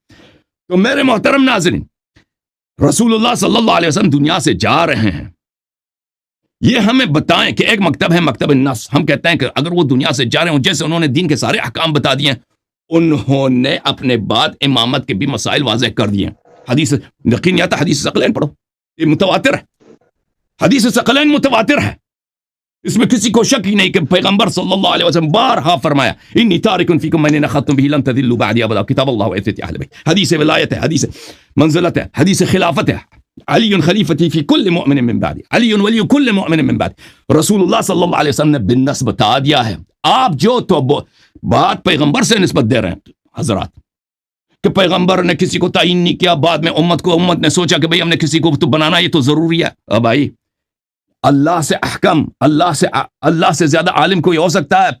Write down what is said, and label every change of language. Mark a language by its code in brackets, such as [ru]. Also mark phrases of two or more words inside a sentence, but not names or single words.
[ur] تو میرے محترم ناظرین، رسول اللہ صلی اللہ علیہ وسلم دنیا سے جا رہے ہیں، یہ ہمیں بتائیں کہ ایک مکتب ہے [ar] مکتب النص، [ur] ہم کہتے ہیں کہ اگر وہ دنیا سے جا رہے ہوں، جیسے انہوں نے دین کے سارے احکام بتا دیے، انہوں نے اپنے بعد امامت کے بھی مسائل واضح کر دیے۔ حدیث یقین نہیں آتا، حدیث ثقلین پڑھو، یہ متواتر ہے، حدیث ثقلین متواتر ہے، اس میں کسی کو شک ہی نہیں کہ پیغمبر صلی اللہ علیہ وسلم بارہا فرمایا [ar] انی تارک فیکم من نخذتم به لن تضلوا بعدی ابدا، کتاب اللہ و عزت اہل بیت، [ur] حدیث ولایت ہے، حدیث منزلت ہے، حدیث خلافت ہے، [ar] علی خلیفتی فی کل مؤمن من بعدی، علی ولی کل مؤمن من بعدی۔ [ur] رسول اللہ صلی اللہ علیہ وسلم نے بالنص بتا دیا ہے۔ آپ جو تو بات پیغمبر سے نسبت دے رہے ہیں حضرات، کہ پیغمبر نے کسی کو تعین نہیں کیا، بعد میں امت نے سوچا کہ بھئی ہم نے کسی کو تو بنانا، یہ تو ضروری ہے۔ اب بھائی اللہ سے احکم، اللہ سے زیادہ عالم کوئی ہو سکتا ہے؟